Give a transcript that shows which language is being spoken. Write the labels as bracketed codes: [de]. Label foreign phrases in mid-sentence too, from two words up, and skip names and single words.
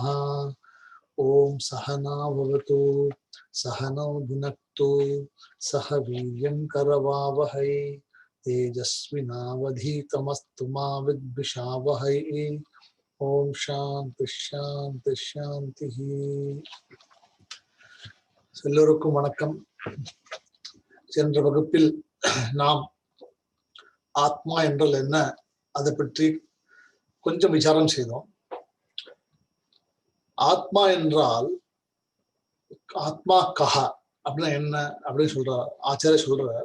[sa] ओम सहना भवतु सहनौ भुनक्तु सह वीर्यं करवावहै तेजस्विनावधीतमस्तु मा विद्विषावहै। ओम शांति शांति शांति। [ta] எல்லோருக்கும் வணக்கம். சென்ற வகுப்பில் நாம் ஆத்மா என்றால் என்ன அதை பற்றி கொஞ்சம் விசாரம் செய்தோம். ஆத்மா என்றால் ஆத்மா கஹா அப்படின்னா என்ன அப்படின்னு சொல்றார் ஆச்சாரிய சொல்றார்.